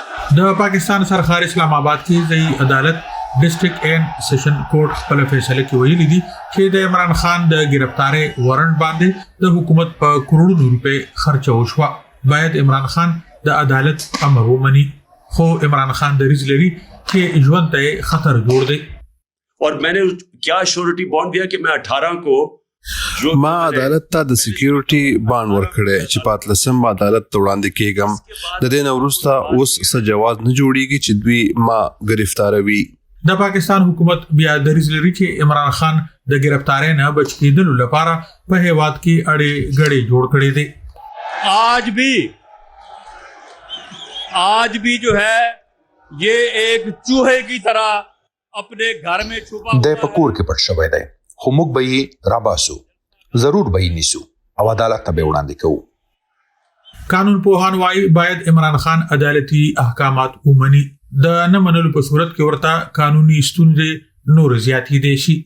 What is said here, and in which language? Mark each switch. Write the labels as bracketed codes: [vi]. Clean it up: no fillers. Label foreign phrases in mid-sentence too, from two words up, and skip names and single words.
[ps] د پاکستان سرخار اسلام آباد کې ځای عدالت [en] District and Sessions Court [ps] خپل فیصله کې ویلي دي چې د عمران خان د گرفتارې وارنټ باندې د حکومت په کروڑونو روپے خرچ وشو. باید عمران خان د عدالت امر ومني، خو عمران خان د ریزلري چې ژوند ته خطر جوړ دی. [ur] اور میں نے کیا [en] surety bond [ur] دیا کہ میں 18 کو [ps] ما عدالت ته د [en] security bond [ps] ورکړی چې پاتلسم عدالت ته وړاندې کېږم. د دې نه وروسته اوس څه جواز نه جوړیږي چې دوی ما گرفتاروي. د پاکستان حکومت بیا د ریزلري چې عمران خان د گرفتارۍ نه بچ کېدلو لپاره په هیواد کې اړې غړې جوړ کړې دي. [ur] آج بھی جو ہے یہ ایک چوہے کی طرح اپنے گھر میں چھپا [ps] د پکور کې پټ شوی دی، خو موږ به یې راباسو، ضرور به یې نیسو او عدالت ته به وړاندې کوو. قانون پوهان وايي باید عمران خان عدالتي احکامات ومني. د نه منلو په صورت کې ورته قانوني ستونزې نور زیاتې دي شي.